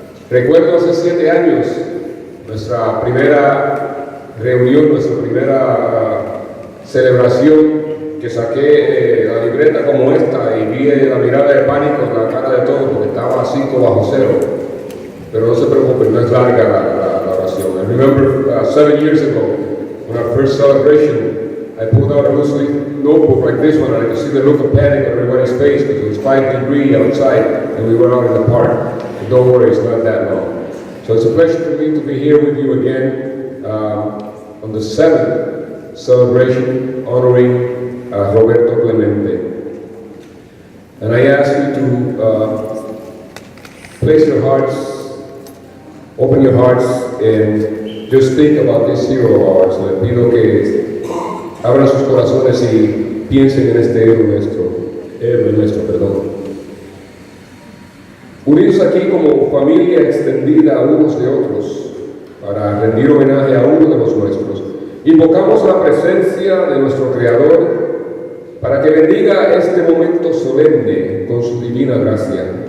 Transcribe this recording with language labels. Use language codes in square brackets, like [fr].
[es] Recuerdo hace 7 años nuestra primera reunión, nuestra primera celebración, que saqué la libreta como esta y vi la mirada de pánico en la cara de todos porque estaba a 5 bajo cero. Pero no se preocupen, no es larga la oración. [en] I remember 7 years ago, when our first celebration, I pulled out a loose leaf notebook like this one, and I could see the look of panic on everybody's face because it was 5 degrees outside and we were out in the park. And don't worry, it's not that long. So it's a pleasure for me to be here with you again on the 7th celebration honoring Roberto Clemente. And I ask you to place your hearts, open your hearts, and just think about this hero of ours. [es] Le pido que abran sus corazones y piensen en este héroe nuestro, perdón. Unidos aquí como familia extendida unos de otros para rendir homenaje a uno de los nuestros, invocamos la presencia de nuestro Creador para que bendiga este momento solemne con su divina gracia.